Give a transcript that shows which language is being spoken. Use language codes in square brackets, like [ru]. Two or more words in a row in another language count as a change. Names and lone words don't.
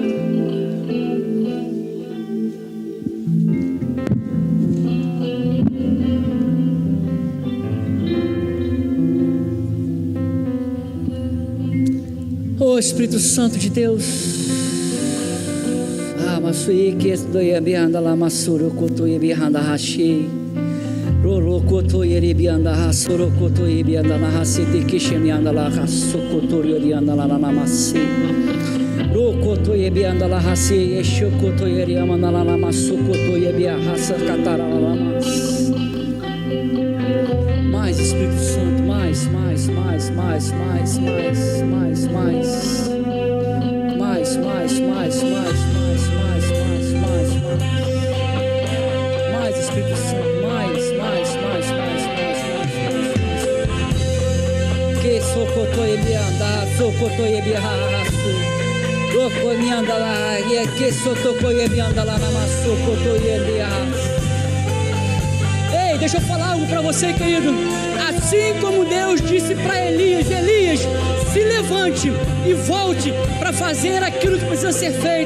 [pt] Oh, Espírito Santo de Deus. Masui que doia bianda lá masuro koto e bianda hashi. Roro koto e bianda hasuro koto e bianda na hasite que chemianda lá hasukoto e bianda lá na namasi. Ro koto e bianda lá hasi e shokoto e bianda lá na masukoto e bianda hasa katara lá mas. Mais Espírito Santo, mais. Mais Espírito Santo, mais. Que socoto e bianda, socoto e bihasu. Roko mianda lá, e que socoto e bianda lá na masucoto e bihasu. Ei, deixa eu falar algo para você, querido. Assim como Deus disse para Elias, se levante e volte para fazer aquilo que precisa ser feito.